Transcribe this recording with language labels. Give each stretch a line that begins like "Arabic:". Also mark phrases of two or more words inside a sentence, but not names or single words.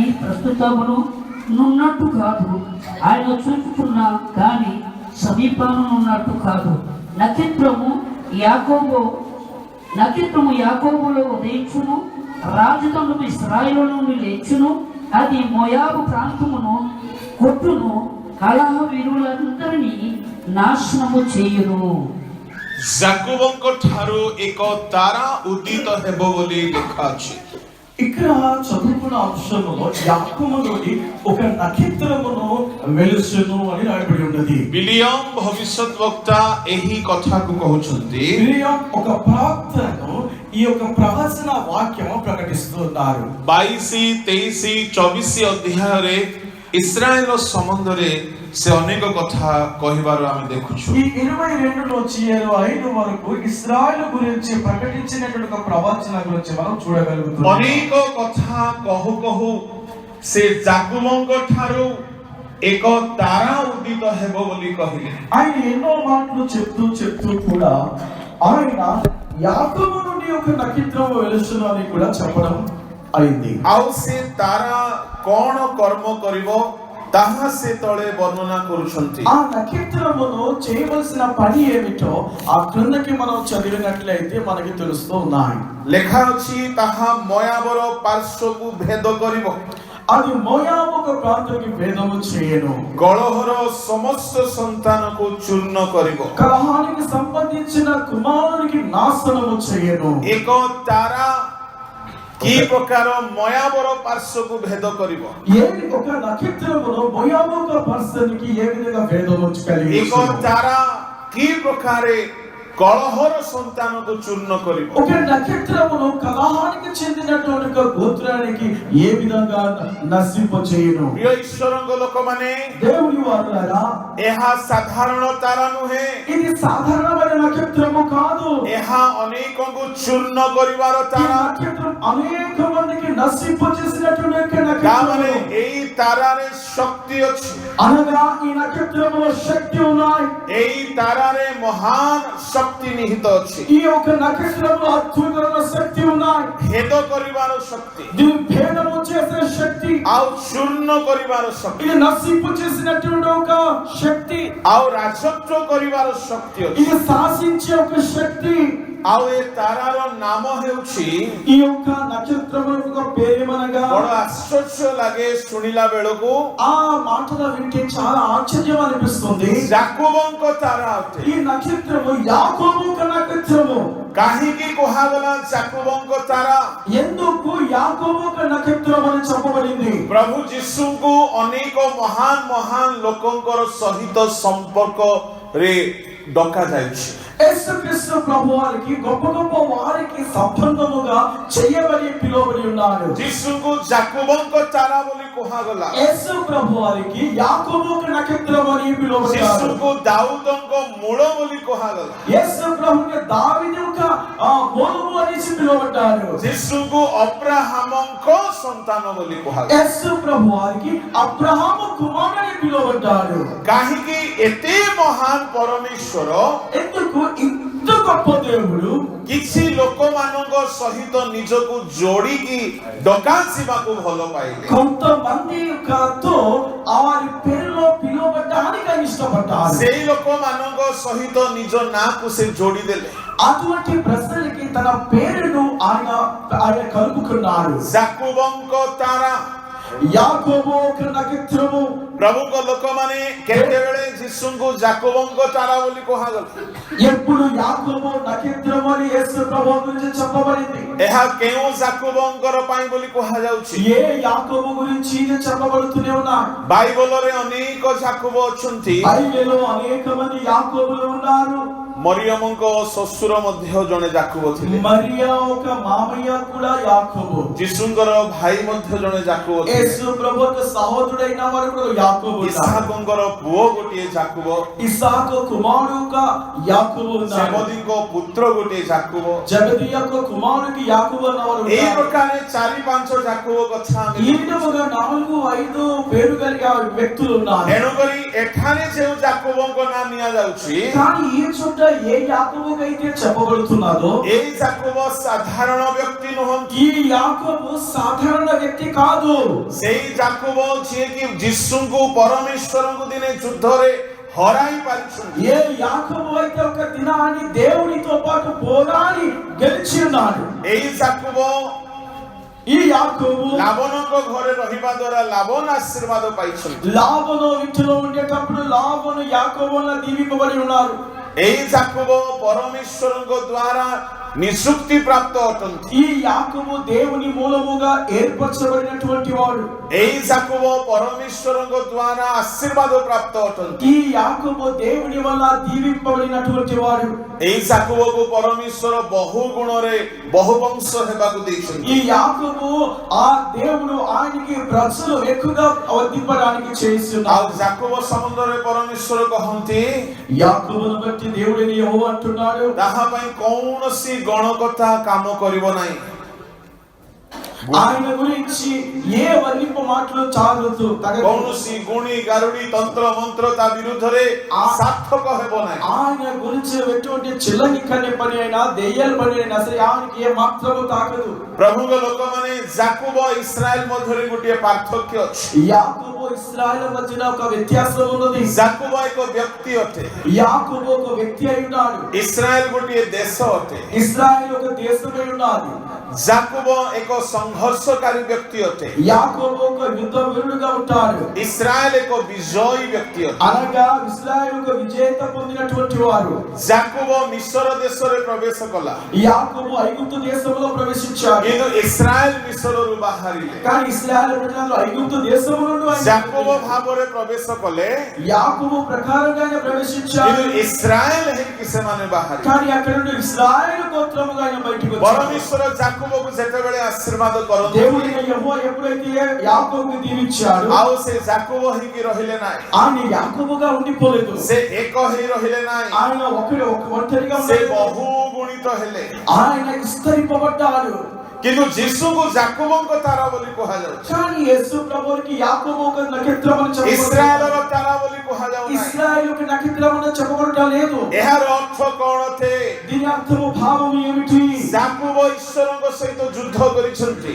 Telugu: ప్రస్తుతమును నున్నట్టు కాదు ఆయన చూచుచున్న గాని సమీపమును ఉన్నట్టు కాదు నక్షత్రము యాకోబులో ఉదయించును రాజదండము ఇశ్రాయేలు నుండి లేచును అది మోయాబు ప్రాంతమును కొట్టును కలహ వీరులందరినీ నాశనము చేయును
Odia: ଯାକୁବଙ୍କ ଠାରୁ ଏକ ତାରା ଉଦିତ ହେବ ବୋଲି ଲେଖା ଅଛି
Telugu: ఇక్కడ చదువుకున్న అంశంలో యాకోబు నుండి ఒక నక్షత్రమును వెలుసును అని రాయబడి ఉన్నది
Odia: ବିଲିୟମ ଭବିଷ୍ୟତ ବକ୍ତା ଏହି କଥାକୁ କହୁଛନ୍ତି
Telugu: బిలియాము ఒక ప్రవక్తను ఈ యొక్క ప్రవచన వాక్యము ప్రకటిస్తున్నారు
Odia: 22 23 24 ଅଧ୍ୟାୟରେ ଇସ୍ରାଏଲ ସମ୍ବନ୍ଧରେ ସେ ଅନେକ କଥା କହିବାର ଆମେ ଦେଖୁଛୁ
Telugu: ఈ 22 నుంచి 25 వరకు ఇశ్రాయేలు గురించి ప్రకటించినటువంటి ఒక ప్రవచన గురించి మనం చూడగలుగుతున్నాం
Odia: ଅନେକ କଥା କହୁ କହୁ ସେ ଯାକୁବଙ୍କ ଠାରୁ ଏକ ତାରା ଉଦିତ ହେବ ବୋଲି କହିଲେ
Telugu: ఆయన ఎన్నో మాటలు చెప్తూ కూడా ఆయన యాకోబు నుండి ఒక నక్షత్రం వెలుసును అని కూడా చెప్పడం అయింది
Odia: ଆଉ ସେ ତାରା କଣ କର୍ମ କରିବ ତାହା ସେ ତଳେ ବର୍ଣ୍ଣନା କରୁଛନ୍ତି
Telugu: ఆ నక్షత్రమును చేయవలసిన పని ఏమిటో ఆ క్రిందకి మనం చదివినట్లయితే మనకి తెలుస్తూ ఉన్నాయి
Odia: ଲେଖା ଅଛି ତାହା ମୋୟାବର ପାର୍ଶ୍ୱକୁ ଭେଦ କରିବ
Telugu: అది మోయాబు ఒక ప్రాంతానికి భేదము చేయను
Odia: କଳହର ସମସ୍ତ ସନ୍ତାନକୁ ଚୂର୍ଣ୍ଣ କରିବ
Telugu: కలహానికి సంబంధించిన కుమారునికి నాశనము చేయను
Odia: ଏକ ତାରା କି ପ୍ରକାର ମୋୟାବର ପାର୍ଶ୍ୱକୁ ଭେଦ କରିବ
Telugu: ఒక నక్షత్రమును మోయాబు ఒక పర్సన్కి ఏ విధంగా భేదము కలిగి
Odia: ଏକ ତାରା କି ପ୍ରକାରେ କଳହର ସନ୍ତାନକୁ ଚୂର୍ଣ୍ଣ କରିବ
Telugu: ఒక నక్షత్రమును కలహానికి చెందినటువంటి ఒక గోత్రానికి ఏ విధంగా నశింప చేయను
Odia: ପ୍ରିୟ ଈଶ୍ୱରଙ୍କ ଲୋକମାନେ
Telugu: దేవుని వారులారా
Odia: ଏହା ସାଧାରଣ ତାରା ନୁହେଁ
Telugu: ఇది సాధారణమైన నక్షత్రము కాదు
Odia: ଏହା ଅନେକଙ୍କୁ ଚୂର୍ଣ୍ଣ କରିବାର
Telugu: ఈ
Odia: ତାରା
Telugu: నక్షత్రం అనేక మందికి నశింప చేసినటువంటి
Odia: ତାମାନେ
Telugu: నక్షత్రం
Odia: ଏଇ ତାରାରେ ଶକ୍ତି ଅଛି
Telugu: అనగా ఈ నక్షత్రములో శక్తి ఉన్నాయి
Odia: ଏଇ ତାରାରେ ମହାନ ଶକ୍ତି ଶକ୍ତି ନିହିତ ଅଛି।
Telugu: ఈ యొక్క నక్షత్రంలో అద్భుతమైన శక్తి ఉన్నాయి.
Odia: ଭେଦ କରିବାର ଶକ୍ତି,
Telugu: దీని భేదము చేసే శక్తి,
Odia: ଆଉ ଚୂର୍ଣ୍ଣ କରିବାର ଶକ୍ତି,
Telugu: ఇది నశింపు చేసినటువంటి ఒక శక్తి,
Odia: ଆଉ ରାଜତ୍ୱ କରିବାର ଶକ୍ତି ଅଛି।
Telugu: ఇది శాసించే ఒక శక్తి.
Odia: ଆଉ ଏ ତାରାର ନାମ ହେଉଛି,
Telugu: ఈ యొక్క నక్షత్రము యొక్క పేరేమనగా,
Odia: ବଡ ଆଶ୍ଚର୍ଯ୍ୟ ଲାଗେ ଶୁଣିଲା ବେଳକୁ,
Telugu: ఆ మాటలు వింటే చాలా ఆశ్చర్యం అనిపిస్తుంది.
Odia: ଯାକୋବଙ୍କ ତାରା ଅଟେ।
Telugu: ఈ నక్షత్రము యాకోబు యొక్క నక్షత్రము.
Odia: କାହିଁକି କୁହାଗଲା ଯାକୋବଙ୍କ ତାରା?
Telugu: ఎందుకు యాకోబు యొక్క నక్షత్రం అని చెప్పబడింది?
Odia: ପ୍ରଭୁ ଯୀଶୁଙ୍କୁ ଅନେକ ମହାନ ମହାନ ଲୋକଙ୍କର ସହିତ ସମ୍ପର୍କରେ ଡକାଯାଇଛି।
Telugu: యేసుక్రీస్తు ప్రభు వారికి గొప్ప గొప్ప వారికి సంబంధముగా చేయబడి పిలువబడి ఉన్నారు.
Odia: ଯୀଶୁଙ୍କୁ ଯାକୋବଙ୍କ ତାରା ବୋଲି କୁହାଗଲା।
Telugu: యేసు ప్రభు వారికి యాకోబు యొక్క నక్షత్రం అని పిలువబడ్డారు.
Odia: ଯୀଶୁଙ୍କୁ ଦାଉଦଙ୍କ ମୂଳ ବୋଲି କୁହାଗଲା।
Telugu: యేసు ప్రభుకి దావీదు యొక్క మూలము అని పిలువబడ్డారు.
Odia: ଯୀଶୁଙ୍କୁ ଅବ୍ରାହମଙ୍କ ସନ୍ତାନ ବୋଲି କୁହାଗଲା।
Telugu: యేసు ప్రభు వారికి అబ్రహాము కుమారుడు అని పిలువబడ్డారు.
Odia: କାହିଁକି ଏତେ ମହାନ ପରମେଶ୍ୱର
Telugu: ఎందుకు ఇంత గొప్ప దేవుడు
Odia: କିଛି ଲୋକମାନଙ୍କ ସହିତ ନିଜକୁ ଯୋଡ଼ିକି ଡକାଯିବାକୁ ଭଲ ପାଇଲେ?
Telugu: కొంతమంది యొక్కతో వారి పేరులో పిలువబడ్డానికి ఆయన ఇష్టపడ్డారు.
Odia: ସେଇ ଲୋକମାନଙ୍କ ସହିତ ନିଜ ନାଁକୁ ସେ ଯୋଡ଼ିଦେଲେ।
Telugu: అటువంటి ప్రజలకి తన పేరును ఆయన కలుపుకున్నారు.
Odia: ଯାକୋବଙ୍କ ତାରା,
Telugu: యాకోబు యొక్క నక్షత్రము.
Odia: ପ୍ରଭୁଙ୍କ ଲୋକମାନେ କେତେବେଳେ ଯୀଶୁଙ୍କୁ ଯାକୋବଙ୍କ ତାରା ବୋଲି କୁହାଗଲା?
Telugu: ఎప్పుడు యాకోబు నక్షత్రము అని యేసు ప్రభు గురించి చెప్పబడింది.
Odia: ଏହା କେଉଁ ଯାକୋବଙ୍କର ପାଇଁ ବୋଲି କୁହାଯାଉଛି?
Telugu: ఏ యాకోబు గురించి ఇది చెప్పబడుతూనే ఉన్నాయి.
Odia: ବାଇବଲରେ ଅନେକ ଯାକୋବ ଅଛନ୍ତି।
Telugu: బైబిల్లో అనేక మంది యాకోబులు ఉన్నారు.
Odia: ମରିୟମଙ୍କ ଶ୍ୱଶୁର ମଧ୍ୟ ଜଣେ ଯାକୋବ ଥିଲେ।
Telugu: మరియా ఒక మామయ్య కూడా యాకోబు.
Odia: ଯୀଶୁଙ୍କର ଭାଇ ମଧ୍ୟ ଜଣେ ଯାକୋବ ଥିଲେ।
Telugu: యేసు ప్రభు యొక్క సహోదరుడైన వారు కూడా యాకోబు.
Odia: ଇସାକଙ୍କର ପୁଅ ଗୋଟିଏ ଯାକୋବ,
Telugu: ఇస్సాకు కుమారుడుగా యాకోబు ఉన్నారు.
Odia: ସେବଦୀଙ୍କ ପୁତ୍ର ଗୋଟିଏ ଯାକୋବ।
Telugu: జబదీ యొక్క కుమారుడికి యాకోబు అన్నవారు
Odia: এই
Telugu: ఉన్నారు.
Odia: ପ୍ରକାରେ 4-5 ଯାକୋବ କଥା ଆମେ
Telugu: ఈ విధముగా 4-5 పేరు కలిగిన వ్యక్తులు ఉన్నారు.
Odia: ଏଣୁକରି ଏଠାରେ ଯେଉଁ ଯାକୋବଙ୍କ ନାଁ ନିଆଯାଉଛି,
Telugu: కానీ ఈ చోట ఏ యాకోబుగా అయితే చెప్పబడుతున్నదో
Odia: ଏଇ ଯାକୋବ ସାଧାରଣ ବ୍ୟକ୍ତି ନୁହନ୍ତି।
Telugu: ఈ యాకోబు సాధారణ వ్యక్తి కాదు.
Odia: ସେଇ ଯାକୋବ ଯିଏକି ଯୀଶୁଙ୍କୁ ପରମେଶ୍ୱରଙ୍କୁ ଦିନେ ଯୁଦ୍ଧରେ ହରାଇ ପାରିଛନ୍ତି।
Telugu: ఏ యాకోబు అయితే ఒక దినాన్ని దేవునితో పాటు పోరాడి గెలిచి ఉన్నాడు.
Odia: ଏଇ ଯାକୋବ
Telugu: ఈ యాకోబు
Odia: ଲାବନଙ୍କ ଘରେ ରହିବା ଦ୍ୱାରା ଲାବନ ଆଶୀର୍ବାଦ ପାଇଛନ୍ତି।
Telugu: లాబాను ఇంటిలో ఉండేటప్పుడు లాబాను యాకోబు వల్ల దీవింపబడి ఉన్నారు.
Odia: ଏଇ ଯାକୋବ ପରମେଶ୍ୱରଙ୍କ ଦ୍ୱାରା ନିଶୁକ୍ତି ପ୍ରାପ୍ତ ଅଟନ୍ତି।
Telugu: ఈ యాకోబు దేవుని మూలముగా ఏర్పరచబడినటువంటి వాడు.
Odia: ଏଇ ଯାକୋବ ପରମେଶ୍ୱରଙ୍କ ଦ୍ୱାରା ଆଶୀର୍ବାଦ ପ୍ରାପ୍ତ ଅଟନ୍ତି।
Telugu: ఈ యాకోబు దేవుని వల్ల దీవింపబడినటువంటి వాడు.
Odia: ଏଇ ଯାକୋବକୁ ପରମେଶ୍ୱର ବହୁ ଗୁଣରେ ବହୁ ବଂଶ ହେବାକୁ ଦେଇଛନ୍ତି।
Telugu: ఈ యాకోబు ఆ దేవుడు ఆయనకి ప్రజలు ఎక్కువగా వర్ధింపడానికి
Odia: ଆଉ
Telugu: చేస్తున్నారు.
Odia: ଯାକୋବ ସମ୍ବନ୍ଧରେ ପରମେଶ୍ୱର କହନ୍ତି,
Telugu: యాకోబును బట్టి దేవుడిని యెహోవా అంటున్నాడు,
Odia: ତାହା ପାଇଁ କୌଣସି ଗଣକଥା କାମ କରିବ ନାହିଁ।
Telugu: ఆయన గురించి ఏ వర్ణింపు మాటలు చాలదు.
Odia: କୌଣସି ଗୁଣି ଗାରୁଡି ତନ୍ତ୍ର ମନ୍ତ୍ର ତା ବିରୁଦ୍ଧରେ ସାର୍ଥକ ହେବ ନାହିଁ।
Telugu: ఆయన గురించి ఎటువంటి చిల్లని కన్య పని అయినా దెయ్యాల పని అయినా సరే ఆయనకి ఏ మాత్రము తాకదు.
Odia: ପ୍ରଭୁଙ୍କ ଲୋକମାନେ ଯାକୋବ ଇସ୍ରାଏଲ ମଧ୍ୟରେ ଗୋଟିଏ ପାର୍ଥକ୍ୟ ଅଛି।
Telugu: యాకోబు ఇశ్రాయేలు మధ్యన ఒక వ్యత్యాసం ఉన్నది.
Odia: ଯାକୋବ ଏକ ବ୍ୟକ୍ତି ଅଟେ,
Telugu: యాకోబు ఒక వ్యక్తి అయి ఉన్నాడు.
Odia: ଇସ୍ରାଏଲ ଗୋଟିଏ ଦେଶ ଅଟେ।
Telugu: ఇశ్రాయేలు ఒక దేశమై ఉన్నది.
Odia: ଯାକୋବ ଏକ ସଂଘର୍ଷକାରୀ ବ୍ୟକ୍ତି ଅଟେ।
Telugu: యాకోబు ఒక యుద్ధ వీరుడుగా ఉంటాడు.
Odia: ଇସ୍ରାଏଲ ଏକ ବିଜୟୀ ବ୍ୟକ୍ତି ଅଟେ।
Telugu: అనగా ఇశ్రాయేలు ఒక విజేత పొందినటువంటి వారు.
Odia: ଯାକୋବ ମିଶର ଦେଶରେ ପ୍ରବେଶ କଲା,
Telugu: యాకోబు ఐగుప్తు దేశంలో ప్రవేశించాడు.
Odia: କିନ୍ତୁ ଇସ୍ରାଏଲ ମିଶରରୁ ବାହାରିଲେ।
Telugu: కానీ ఇశ్రాయేలు ప్రజలు ఐగుప్తు దేశంలో
Odia: ଯାକୋବ ଭାବରେ ପ୍ରବେଶ କଲେ,
Telugu: యాకోబు ప్రకారంగా ఆయన ప్రవేశించాడు.
Odia: କିନ୍ତୁ ଇସ୍ରାଏଲ ହେଇକି ସେମାନେ ବାହାରିଲେ।
Telugu: కానీ అక్కడ నుండి ఇశ్రాయేలు గోత్రముగా ఆయన బయటికి వచ్చాడు.
Odia: ପରମେଶ୍ୱର ଯାକୋବକୁ ଯେତେବେଳେ ଆଶୀର୍ବାଦ କରନ୍ତି,
Telugu: దేవుడైన యెహోవా ఎప్పుడైతే యాకోబుని దీవించాడు,
Odia: ଆଉ ସେ ଯାକୋବ ହେଇକି ରହିଲେ ନାହିଁ,
Telugu: ఆయన యాకోబుగా ఉండిపోలేదు.
Odia: ସେ ଏକ ହେଇ ରହିଲେ ନାହିଁ,
Telugu: ఆయన ఒంటరిగా
Odia: ସେ
Telugu: ఉండలేదు.
Odia: ବହୁ ଗୁଣିତ ହେଲେ।
Telugu: ఆయన విస్తరింపబడ్డాడు.
Odia: କିନ୍ତୁ ଯିଶୁକୁ ଯାକୋବଙ୍କ ତାରା ବୋଲି କୁହାଯାଉଛି।
Telugu: కానీ యేసు ప్రభువుకి యాకోబు ఒక నక్షత్రం అని చెప్పబడుతుంది.
Odia: ଇସ୍ରାଏଲର ତାରା ବୋଲି କୁହାଯାଉନାହିଁ।
Telugu: ఇశ్రాయేలు ఒక నక్షత్రం అని చెప్పబడటం లేదు.
Odia: ଏହାର ଅର୍ଥ କଣ थे?
Telugu: దీని అర్థము భావం ఏమిటి?
Odia: ଯାକୋବ ଈଶ୍ୱରଙ୍କ ସହିତ ଯୁଦ୍ଧ କରିଛନ୍ତି।